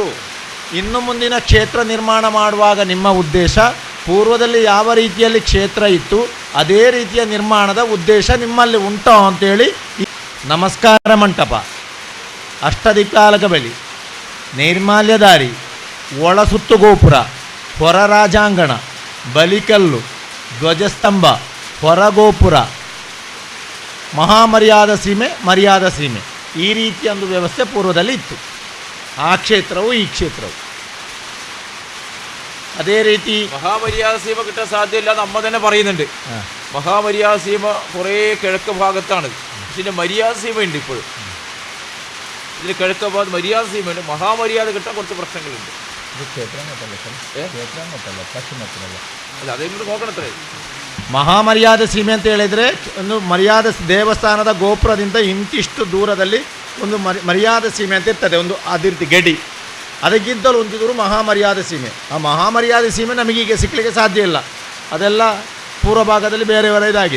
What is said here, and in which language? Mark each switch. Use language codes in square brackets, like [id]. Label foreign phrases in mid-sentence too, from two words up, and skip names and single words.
[kn] ಇನ್ನು ಮುಂದಿನ ಕ್ಷೇತ್ರ ನಿರ್ಮಾಣ ಮಾಡುವಾಗ ನಿಮ್ಮ ಉದ್ದೇಶ ಪೂರ್ವದಲ್ಲಿ ಯಾವ ರೀತಿಯಲ್ಲಿ ಕ್ಷೇತ್ರ ಇತ್ತು ಅದೇ ರೀತಿಯ ನಿರ್ಮಾಣದ ಉದ್ದೇಶ ನಿಮ್ಮಲ್ಲಿ ಉಂಟು ಅಂತೇಳಿ ನಮಸ್ಕಾರ ಮಂಟಪ, ಅಷ್ಟದಿಕ್ಪಾಲಕ ಬಲಿ, ನೈರ್ಮಾಲ್ಯದಾರಿ, ಒಳಸುತ್ತು ಗೋಪುರ, ಹೊರ ರಾಜಾಂಗಣ, ಬಲಿಕಲ್ಲು, ಧ್ವಜಸ್ತಂಭ, ಹೊರಗೋಪುರ, ಮಹಾಮರ್ಯಾದ ಸೀಮೆ, ಮರ್ಯಾದ ಸೀಮೆ, ಈ ರೀತಿಯ ಒಂದು ವ್ಯವಸ್ಥೆ ಪೂರ್ವದಲ್ಲಿ ಇತ್ತು. ಆ ಕ್ಷೇತ್ರವು ಈ ಕ್ಷೇತ್ರವು ಅದೇ ರೀತಿ. [ml] മഹാമര്യാദ സീമ കിട്ടാൻ സാധ്യമില്ല എന്ന് അമ്മ തന്നെ പറയുന്നുണ്ട്. മഹാമര്യാദ സീമ കുറേ കിഴക്ക് ഭാഗത്താണ്, പക്ഷേ ഇതിൻ്റെ മര്യാദ സീമയുണ്ട്. ഇപ്പോഴും ഇതിന് കിഴക്ക് ഭാഗത്ത് മര്യാദ സീമയുണ്ട്. മഹാമര്യാദ കിട്ടാൻ കുറച്ച് പ്രശ്നങ്ങളുണ്ട്. അല്ല, അതെങ്കിലും നോക്കണത്രേ. [kn] ಮಹಾಮರ್ಯಾದ ಸೀಮೆ ಅಂತ ಹೇಳಿದರೆ ಒಂದು ಮರ್ಯಾದ ದೇವಸ್ಥಾನದ ಗೋಪುರದಿಂದ ಇಂತಿಷ್ಟು ದೂರದಲ್ಲಿ ಒಂದು ಮರ್ಯಾದ ಸೀಮೆ ಅಂತ ಇರ್ತದೆ, ಒಂದು ಅದೇ ರೀತಿ ಗಡಿ, ಅದಕ್ಕಿಂತಲೂ ಒಂದು ದೂರ ಮಹಾಮರ್ಯಾದ ಸೀಮೆ. ಆ ಮಹಾಮರ್ಯಾದ ಸೀಮೆ ನಮಗೀಗ ಸಿಕ್ಕಲಿಕ್ಕೆ ಸಾಧ್ಯ ಇಲ್ಲ, ಅದೆಲ್ಲ ಪೂರ್ವ ಭಾಗದಲ್ಲಿ ಬೇರೆಯವರ ಇದಾಗಿದೆ.